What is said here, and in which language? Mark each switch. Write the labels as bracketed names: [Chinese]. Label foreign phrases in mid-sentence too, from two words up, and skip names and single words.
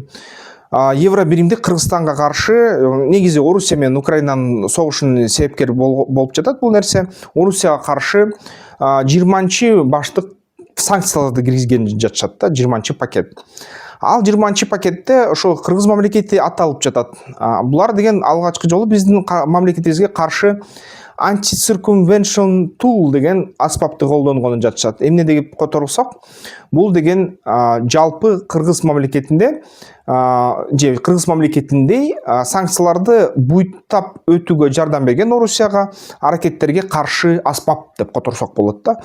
[Kyrgyz] Евро биримдик Кыргызстанга каршы негизи Орусия менен Украинанын согушунун себепкери болуп жатат бул нерсе. Орусияга каршы 20 баштык санкцияларды киргизген жатышат да, 20 пакет. Ал 20 пакетте ошо Кыргыз мамлекети аталып жатат. Булар деген алгачкы жолу биздин мамлекетибизге каршы [English] anti-circumvention tool [Kyrgyz] деген аспапты колдонгонун жатышат. Эмне деп которсок, бул деген жалпы Кыргыз мамлекетинде же Кыргыз мамлекетиндей санкцияларды буйттап өтүүгө жардам берген Орусияга аракеттерге каршы аспап деп которсок болот да.